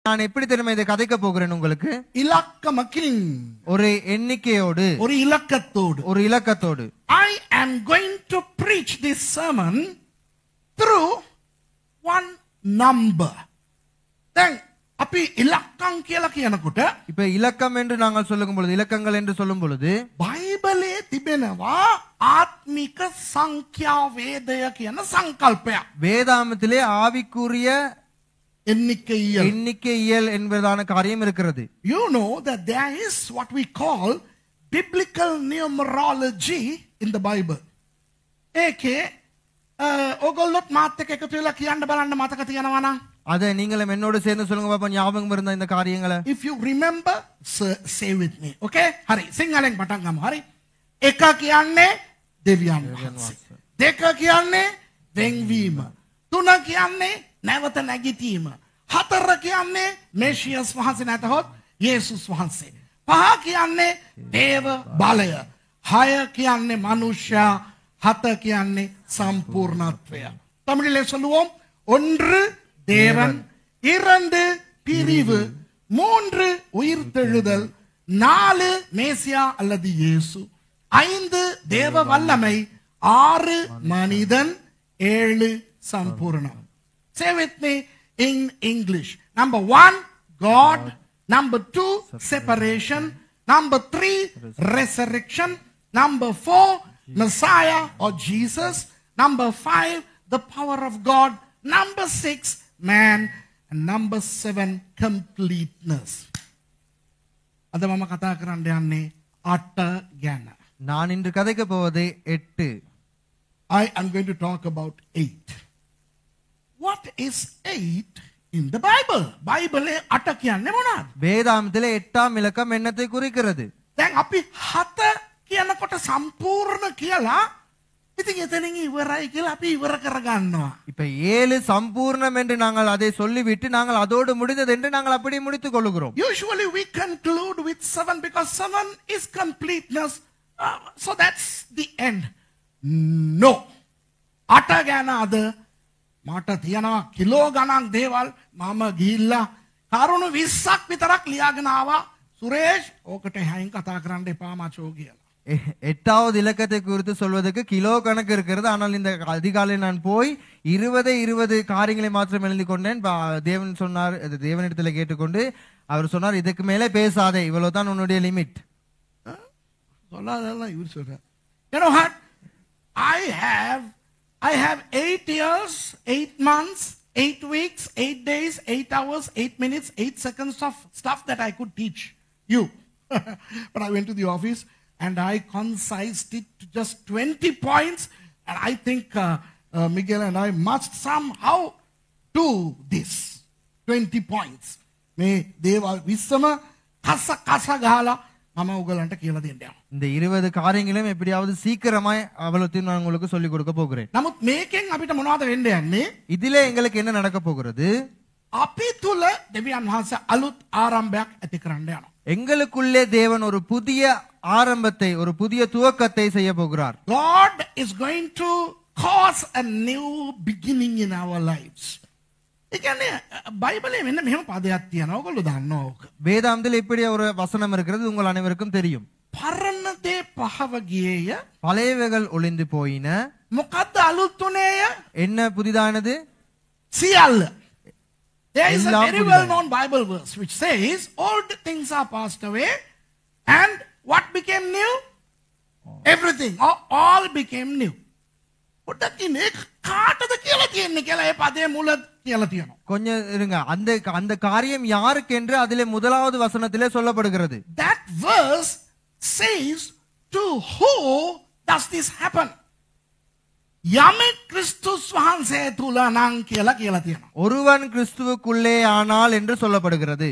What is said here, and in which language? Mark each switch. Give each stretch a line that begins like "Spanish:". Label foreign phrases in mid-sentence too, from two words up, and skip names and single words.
Tamil: நான் எப்படி தெரியுமா இதை கதைக்க போகிறேன் உங்களுக்கு? இலக்கமக்கின் ஒரு எண்ணிக்கையோடு, ஒரு இலக்கத்தோடு. ஒரு இலக்கத்தோடு.
English: I am going to preach this sermon through one number.
Sinhala: Then අපි ඉලක්කම් කියලා කියනකොට
Tamil: இப்ப இலக்கம் என்று நாங்கள் சொல்லும் பொழுது, இலக்கங்கள் என்று சொல்லும் பொழுது
Sinhala: බයිබලයේ තිබෙනවා ආත්මික සංඛ්‍යා වේදය කියන සංකල්පයක්.
Tamil: வேதாமத்திலே ஆவிக்குரிய එන්නිකයිය. எண்ணிக்கையியல் என்பதான காரியம் இருக்கிறது.
English: You know that there is what we call biblical numerology in the Bible.
Sinhala: ඒකේ ඔයගොල්ලොත් මාත් එක්ක එකතු වෙලා කියන්න බලන්න මතක තියනවා නම්.
Tamil: அதை நீங்களும் என்னோடு சேர்ந்து சொல்லுங்க பாப்பா, ஞாபகம் இருந்த இந்த காரியங்களை.
English: If you remember, say with me.
Sinhala: Okay? හරි. සිංහලෙන් පටන් ගමු. හරි. එක කියන්නේ දෙවියන් වහන්සේ. දෙක කියන්නේ වෙන්වීම. තුන කියන්නේ නැවත නැගිටීම. හතර කියන්නේ මේෂියස් වහන්සේ නැතහොත් යේසුස් වහන්සේ. පහ කියන්නේ දේව බලය. හය කියන්නේ මනුෂ්‍ය. හත කියන්නේ සම්පූර්ණත්වය.
Tamil: தமிழிலே சொல்லுவோம். ஒன்று தேவன், இரண்டு பிரிவு, மூன்று உயிர்த்தெழுதல், நாலு மேசியா அல்லது இயேசு, ஐந்து தேவ வல்லமை, ஆறு மனிதன், ஏழு சம்பூர்ணம்.
English: Say with me in English. Number 1, God. Number 2, separation. Number 3, resurrection. Number 4, Messiah or Jesus. Number 5, the power of God. Number 6, man. And number 7, completeness.
Sinhala: අද මම කතා කරන්න යන්නේ 8 ගැන.
Tamil: நான் இன்று கதைக்க போவது 8.
English: I am going to talk about 8. What is 8 in the Bible?
Sinhala: බයිබලේ 8 කියන්නේ මොනවද?
Tamil: வேதாமத்திலே 8ஆம் இலக்கம் என்னத்தை குறிக்கிறது?
Sinhala: දැන් අපි 7 කියනකොට සම්පූර්ණ කියලා ඉතින් එතනින් ඉවරයි කියලා අපි ඉවර කරගන්නවා.
Tamil: இப்ப 7 சம்பூர்ணம் என்று நாங்கள் அதை சொல்லிவிட்டு நாங்கள் அதோடு முடிந்தது என்று நாங்கள் அப்படி முடித்துக் கொள்கிறோம்.
English: Usually we conclude with 7 because 7 is completeness. So that's the end. No.
Sinhala: 8 ගැන අද මට තියනවා කිලෝ ගණන් දේවල් මම ගිහිල්ලා කරුණු 20ක් විතරක් ලියාගෙන ආවා. සුරේෂ් ඕකට හැයින් කතා කරන්න එපා මචෝ කියලා.
Tamil: 8வது இலக்கத்தை குறித்து சொல்வதற்கு கிலோ கணக்கு இருக்கிறது. ஆனால் இந்த அதிகாலை நான் போய் 20 காரியங்களை மாத்திரம் எழுதி கொண்டேன். தேவன் சொன்னார், தேவனிடத்தில் கேட்டுக்கொண்டு அவர் சொன்னார், இதுக்கு மேலே பேசாதே, இவ்வளவுதான் உன்னுடைய லிமிட். சொல்லாதெல்லாம் இவர் சொல்றார்.
English: You know what? I have 8 years, 8 months, 8 weeks, 8 days, 8 hours, 8 minutes, 8 seconds of stuff that I could teach you. But I went to the office and I concised it to just 20 points. And I think Miguel and I must somehow do this. 20 points. May Deva Visama Kasa Gala Mama Ugalanta Kila India.
Tamil: இந்த 20 காரியங்களையும் எப்படியாவது சீக்கிரமாய் அவலத்தையும் நான் உங்களுக்கு சொல்லிக் கொடுக்க போகிறேன்.
Sinhala: නමුත් මේකෙන් අපිට මොනවද වෙන්න යන්නේ?
Tamil: இதிலே எங்களுக்கு என்ன நடக்க போகிறது?
Sinhala: අපි තුල දෙවියන් වහන්සේ අලුත් ආරම්භයක් ඇති කරන්න යනවා.
Tamil: எங்களுக்குள்ளே தேவன் ஒரு புதிய ஆரம்பத்தை, ஒரு புதிய துவக்கத்தை செய்ய போகிறார்.
English: God is going to cause a new beginning in our lives.
Sinhala: ඒ කියන්නේ බයිබලයේ මෙන්න මෙහෙම පදයක් තියෙනවා. ඔයගොල්ලෝ දන්නවා ඕක.
Tamil: வேதாந்தத்தில் இப்படி ஒரு வசனம் இருக்கிறது, உங்கள் அனைவருக்கும் தெரியும்.
Sinhala: පරණ දේ පහව ගියේය.
Tamil: பழையவைகள் ஒளிந்து போயின.
Sinhala: මොකද්ද අලුත් උනේය?
Tamil: என்ன புதிதானது?
Sinhala: සියල්ල.
English: There is a
Tamil: எல்லாம்
English: very
Tamil: புதிதாய்.
English: well known Bible verse which says old things are passed away and what became new? Everything. All became new.
Sinhala: ඔතකින් ඒ කාටද කියලා තියෙන්නේ කියලා ඒ පදේ මුල කියලා තියෙනවා.
Tamil: கொஞ்சம் இருங்க, அந்த காரியம் யாருக்கு என்று அதிலே முதலாவது வசனத்திலே சொல்லப்படுகிறது.
English: That verse says to who does this happen?
Sinhala: යමෙක් ක්‍රිස්තුස් වහන්සේ තුල නම් කියලා තියෙනවා.
Tamil: ஒருவன் கிறிஸ்துவுக்குள்ளே ஆனால் என்று சொல்லப்படுகிறது.